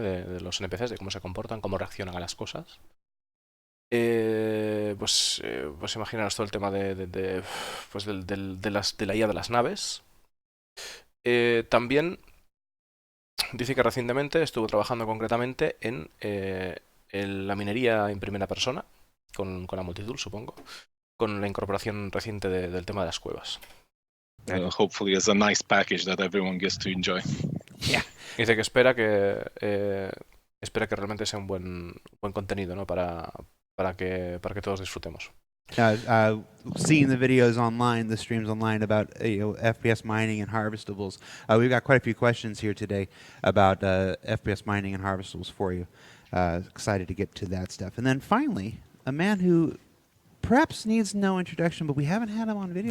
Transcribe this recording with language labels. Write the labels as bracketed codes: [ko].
[es] De los NPCs, de cómo se comportan, cómo reaccionan a las cosas. Pues imaginaros todo el tema pues de la IA de las naves. También dice que recientemente estuvo trabajando concretamente en la minería en primera persona, con la multitool, supongo, con la incorporación reciente del tema de las cuevas. [en] Hopefully, as a nice package that everyone gets to enjoy. Yeah. [es] Dice que espera que realmente sea un buen contenido, ¿no? Para que todos disfrutemos. [en] Seeing the videos online, the streams online about FPS mining and harvestables, we've got quite a few questions here today about FPS mining and harvestables for you. Excited to get to that stuff. And then finally, a man who perhaps needs no introduction, but we haven't had him on video